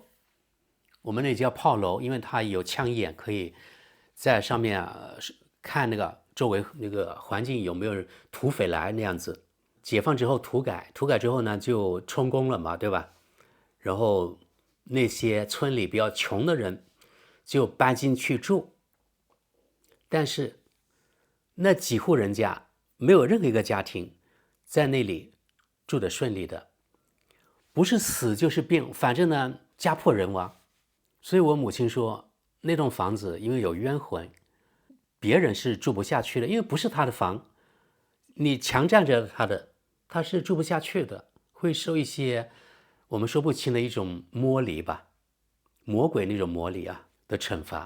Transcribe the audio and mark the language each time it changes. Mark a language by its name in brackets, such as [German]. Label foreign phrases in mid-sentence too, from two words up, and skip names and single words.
[Chinese] 我們那叫炮樓，因為它有槍眼，可以在上面看那個周圍那個環境有沒有土匪來那樣子。解放之後土改之後呢，就充公了嘛，對吧？然後那些村裡比較窮的人就搬進去住，但是那幾戶人家沒有任何一個家庭在那裡住得順利的，不是死就是病，反正呢家破人亡。所以我母親說，那棟房子因為有冤魂，別人是住不下去的，因為不是他的房，你強占着他的，他是住不下去的，會受一些我们說不清的一種魔力吧，魔鬼那種魔力啊的懲罰。